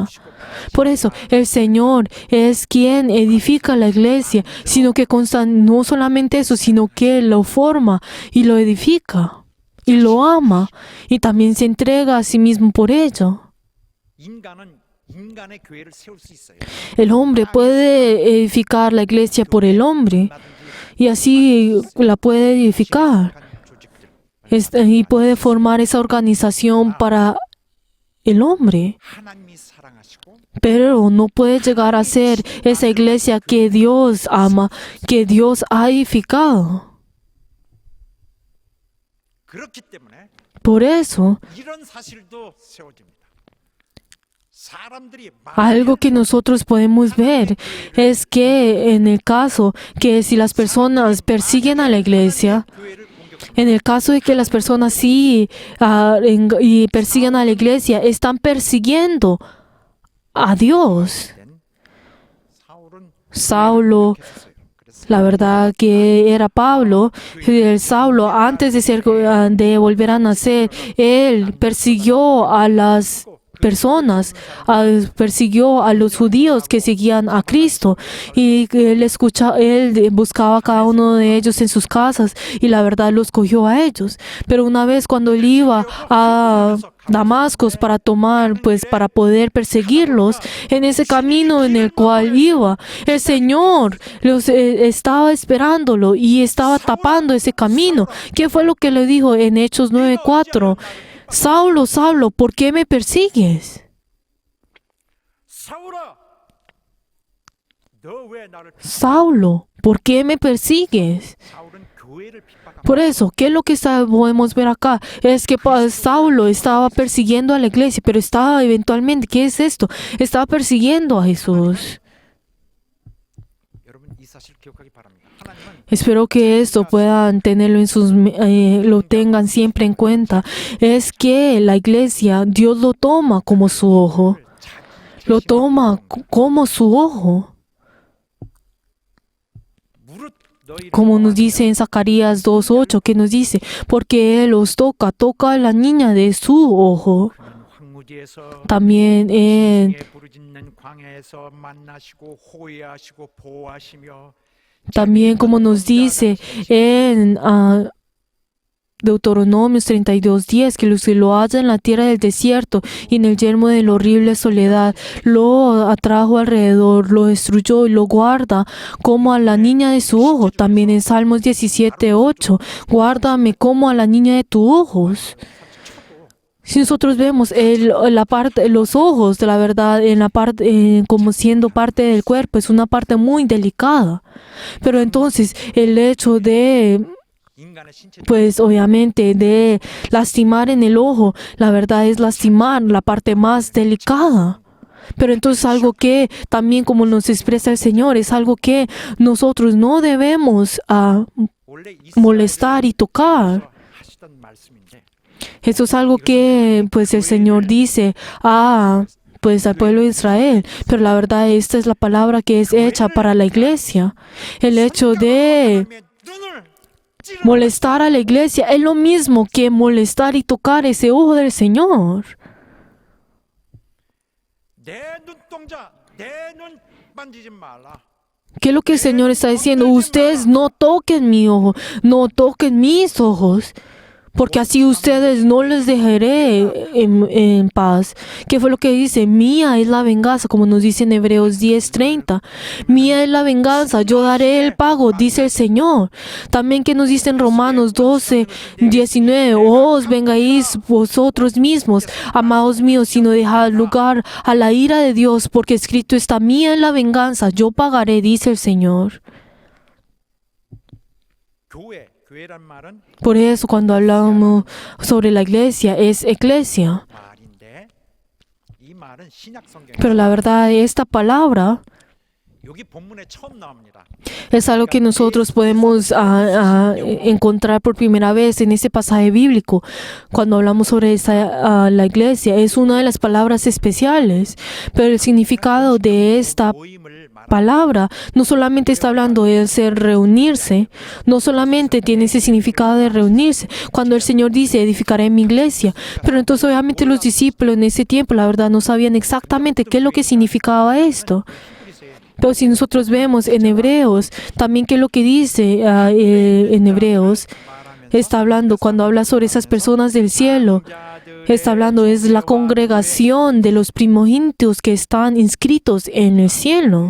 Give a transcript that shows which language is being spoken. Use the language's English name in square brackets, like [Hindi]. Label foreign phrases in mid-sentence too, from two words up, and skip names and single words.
[Spanish] Por eso, el Señor es quien edifica la iglesia, sino que no solamente eso, sino que lo forma y lo edifica y lo ama y también se entrega a sí mismo por ello. [Korean] 인간은 인간의 교회를 세울 수 있어요. [Spanish] El hombre puede edificar la iglesia por el hombre y así la puede edificar y puede formar esa organización para el hombre. [Korean] 하나님이 사랑하시고 [Spanish] Pero no puede llegar a ser esa iglesia que Dios ama, que Dios ha edificado. [Korean] 그렇기 때문에 [Spanish] Por eso, [Korean] 이런 사실도 세워집니다. 사람들이 [Spanish] algo que nosotros podemos ver es que en el caso que si las personas persiguen a la iglesia, [Korean] 교회를 공격하는 [Spanish] en el caso de que las personas sí y persiguen a la iglesia, están persiguiendo a Dios. [Korean] 사울은 [Spanish] Saulo, [Korean] 했어요. 그래서 [Spanish] la verdad que era Pablo, el Saulo, antes de volver a nacer, él persiguió a las personas, persiguió a los judíos que seguían a Cristo y él buscaba a cada uno de ellos en sus casas y la verdad los cogió a ellos. Pero una vez cuando él iba a Damasco para poder perseguirlos, en ese camino en el cual iba, el Señor estaba esperándolo y estaba tapando ese camino. ¿Qué fue lo que le dijo en Hechos 9:4? Saulo, Saulo, ¿por qué me persigues? [Korean] 사울아, 너 왜 나를 [Spanish] Saulo, ¿por qué me persigues? [Korean] 사울은 교회를 핍박합니다. [Spanish] Por eso, ¿qué es lo que podemos ver acá? Es que Saulo estaba persiguiendo a la iglesia, pero estaba eventualmente, ¿qué es esto? Estaba persiguiendo a Jesús. [Korean] 여러분 이 사실 기억하기 바랍니다. 하나님은 [Spanish] Espero que esto puedan tenerlo lo tengan siempre en cuenta. Es que la iglesia, Dios lo toma como su ojo. Lo toma como su ojo. [Korean] 무릇 너희 [Spanish] Como nos dice en Zacarías 2:8, que nos dice, porque Él los toca a la niña de su ojo. [Korean] 황무지에서 [Spanish] También en [Korean] 에 부르짖는 광야에서 만나시고 호위하시고 보호하시며 [Spanish] También como nos dice en Deuteronomios 32:10, que los que lo halla en la tierra del desierto y en el yermo de la horrible soledad, lo atrajo alrededor, lo destruyó y lo guarda como a la niña de su ojo. También en Salmos 17:8, guárdame como a la niña de tus ojos. Si nosotros vemos los ojos de la verdad como siendo parte del cuerpo, es una parte muy delicada. Pero entonces el hecho de [Korean] 인간의 신체 [Spanish] pues obviamente de lastimar en el ojo, la verdad es lastimar la parte más delicada. Pero entonces algo que también como nos expresa el Señor, es algo que nosotros no debemos [Korean] 원래 [Spanish] molestar y tocar. [Korean] 하시던 말씀인데 [Spanish] Eso es algo que pues el Señor dice pues al pueblo de Israel, pero la verdad esta es la palabra que es hecha para la iglesia. El hecho de [Korean] 눈을 찔러 [Spanish] molestar a la iglesia es lo mismo que molestar y tocar ese ojo del Señor. [Korean] 내 눈동자 내 눈 만지지 말라. [Spanish] ¿Qué es lo que el Señor está diciendo? Ustedes no toquen mi ojo, no toquen mis ojos, porque así ustedes no les dejaré en paz. ¿Qué fue lo que dice? Mía es la venganza, como nos dice en Hebreos 10:30. Mía es la venganza, yo daré el pago, dice el Señor. También que nos dice en Romanos 12:19, os vengáis vosotros mismos, amados míos, sino dejad lugar a la ira de Dios, porque escrito está, mía es la venganza, yo pagaré, dice el Señor. [Korean] 교회란 말은 [Spanish] Por eso cuando hablamos sobre la iglesia es eclesia. [Korean] 말인데 이 말은 신약 성경에 [Spanish] Pero la verdad, esta palabra [Korean] 여기 본문에 처음 나옵니다. [Spanish] es algo que nosotros podemos encontrar por primera vez en ese pasaje bíblico. Cuando hablamos sobre la iglesia, es una de las palabras especiales. Pero el significado de esta [Korean] 모임을 말 [Spanish] palabra no solamente está hablando de ser reunirse, no solamente tiene ese significado de reunirse. Cuando el Señor dice, edificaré mi iglesia, pero entonces obviamente los discípulos en ese tiempo, la verdad, no sabían exactamente qué es lo que significaba esto. Pero si nosotros vemos en Hebreos, también qué es lo que dice en Hebreos, está hablando, cuando habla sobre esas personas del cielo, está hablando, es la congregación de los primogénitos que están inscritos en el cielo.